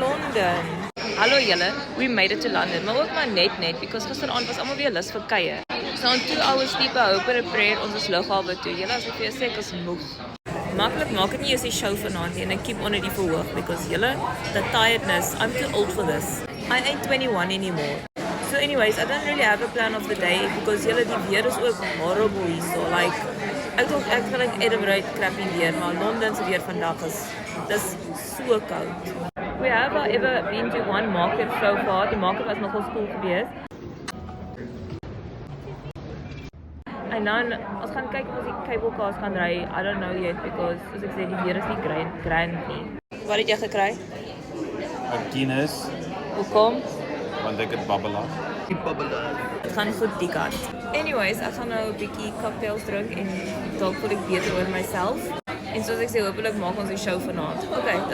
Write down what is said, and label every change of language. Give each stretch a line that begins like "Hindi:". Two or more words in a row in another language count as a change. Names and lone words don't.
Afrikaans: London. Hallo julle,
English: we made it to London,
Afrikaans: maar ook maar net, because gisteraand was allemaal weer lus vir kuier.
English: So in 2 hours sleep, I hope and pray
Afrikaans: ons is lughawe toe. Julle, as ek vir jou sê, ek is moeg. Maklik maak het nie eens die show vanaand nie, en ek keep on die verhoog, because julle,
English: the tiredness, I'm too old for this. I ain't 21 anymore. So anyways, I don't really have a plan of the day, because
Afrikaans: julle, die weer is ook horrible hier,
English: so like,
Afrikaans: ek wil in Edinburgh crappy weer, maar Londense weer vandag is so koud.
English: We have ever been to one market so far.
Afrikaans: Die market was nogal cool geweest. En dan, ons gaan kyk of ons die
English: cable cars
Afrikaans: gaan ry.
English: I don't know yet, because,
Afrikaans: soos ek sê, die weer is nie grand nie. Wat het jy gekry? 'n Guinness, Hoekom? want ek het babbela. Het gaan goed die kant. Anyways, ek gaan nou 'n bietjie cocktails drink en dalk voel ek beter oor myself. En soos ek sê, hopelik maak ons die show vanaand.